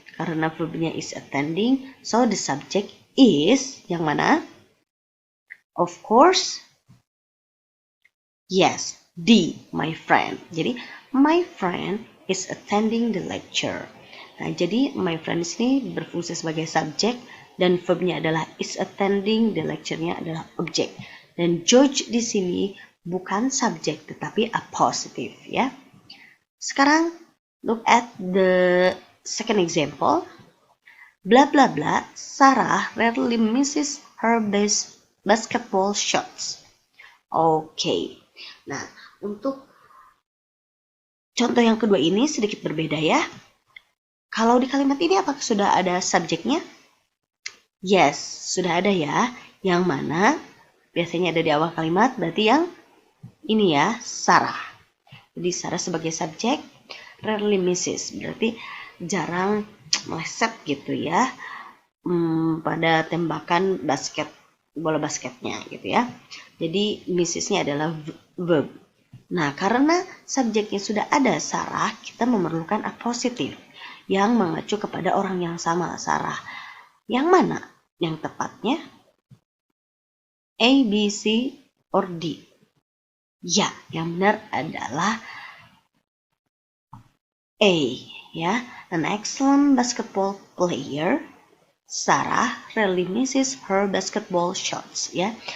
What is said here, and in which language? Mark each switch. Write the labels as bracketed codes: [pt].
[id] Karena verbnya [en] is attending. So the subject is [id] yang mana? [en] Of course. Yes, D, my friend. Jadi my friend is attending the lecture. [id] Nah, jadi my friend di sini berfungsi sebagai subjek dan verbnya adalah [en] is attending, [id] the lecture-nya adalah objek. Dan George di sini bukan subjek tetapi a positive ya. [en] Sekarang look at the second example. Blah blah blah, Sarah rarely misses her basketball shots. [id] Oke. Nah, untuk contoh yang kedua ini sedikit berbeda ya. Kalau di kalimat ini apakah sudah ada subjeknya? Yes, sudah ada ya. Yang mana biasanya ada di awal kalimat, berarti yang ini ya, Sarah. Jadi Sarah sebagai subjek, [en] rarely misses, [id] berarti jarang meleset gitu ya pada tembakan bola basketnya gitu ya. Jadi missesnya adalah verb. Nah, karena subjeknya sudah ada Sarah, kita memerlukan a positif yang mengacu kepada orang yang sama, Sarah. Yang mana yang tepatnya? A, B, C, or D? Ya, yang benar adalah A, ya. [en] An excellent basketball player, Sarah rarely misses her basketball shots, ya.